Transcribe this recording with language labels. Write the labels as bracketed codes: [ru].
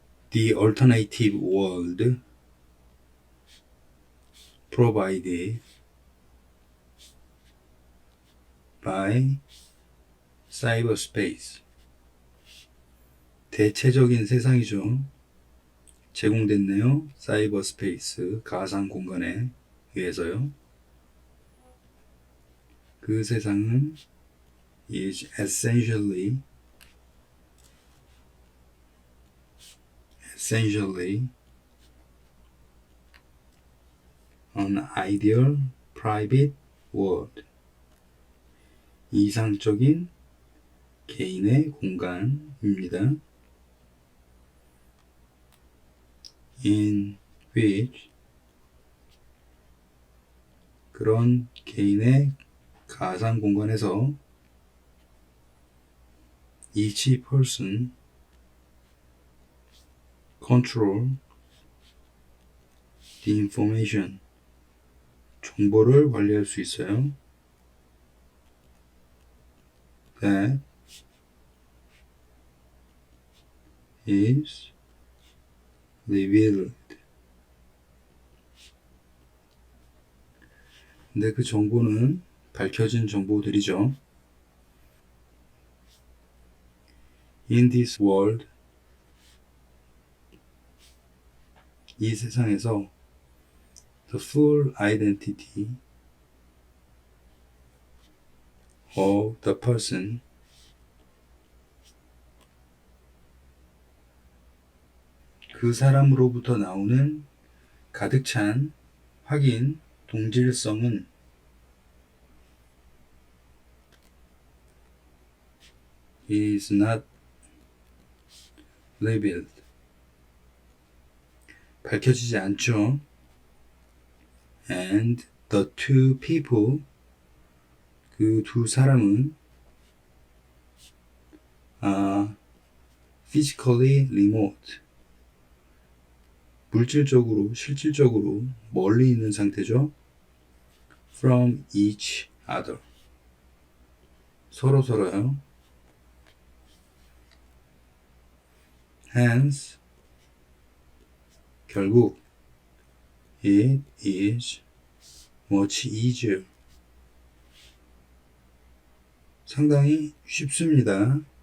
[en] The alternative world provided by cyberspace, [ko] 대체적인 세상이죠. 제공됐네요. 사이버스페이스, 가상 공간에 의해서요. 그 세상은 [en] is essentially an ideal private world, [ko] 이상적인 개인의 공간입니다. [en] in which, [ko] 그런 개인의 가상 공간에서 [en] each person control the information, [ko] 정보를 관리할 수 있어요. [en] that is revealed, [ko] 근데 그 정보는 밝혀진 정보들이죠. [en] In this world, [ko] 이 세상에서 [en] the full identity of the person, [ko] 그 사람으로부터 나오는 가득 찬 확인, 동질성은 [en] is not revealed, [ko] 밝혀지지 않죠. and [en] The two people, [ko] 그 두 사람은 [en] physically remote, [ko] 물질적으로, 실질적으로 멀리 있는 상태죠. [en] From each other, [ko] 서로서로요. [en] Hence, [ko] 결국 [en] it is much easier, [ko] 상당히 쉽습니다.